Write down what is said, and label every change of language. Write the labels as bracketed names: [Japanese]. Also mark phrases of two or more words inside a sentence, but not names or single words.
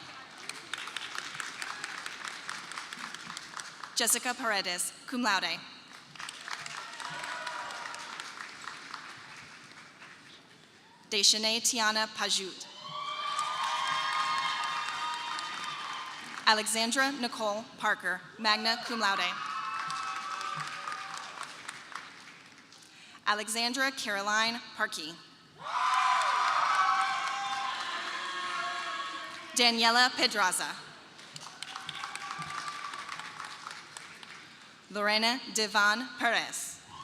[English] Jessica Paredes, [Latin] cum laude. [English] Deshane Tiana Pajut. Alexandra Nicole Parker, [Latin] magna cum laude. [English] Alexandra Caroline Parkey. Daniela Pedraza. Lorena Devon Perez.